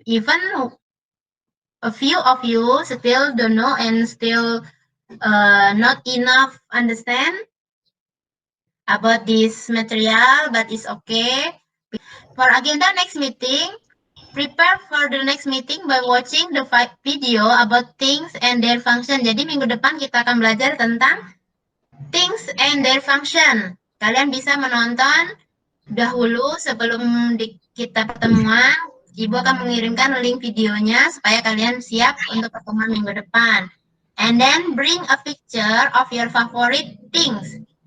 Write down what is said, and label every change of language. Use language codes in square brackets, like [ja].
[en] Even a few of you still don't know and still not enough understand about this material, but it's okay. For agenda next meeting, prepare for the next meeting by watching the video about things and their function. [id] Jadi minggu depan kita akan belajar tentang [en] things and their function. [id] Kalian bisa menonton dahulu sebelum kita pertemuan. Ibu akan mengirimkan link videonya supaya kalian siap untuk pertemuan minggu depan. [en] And then bring a picture of your favorite things.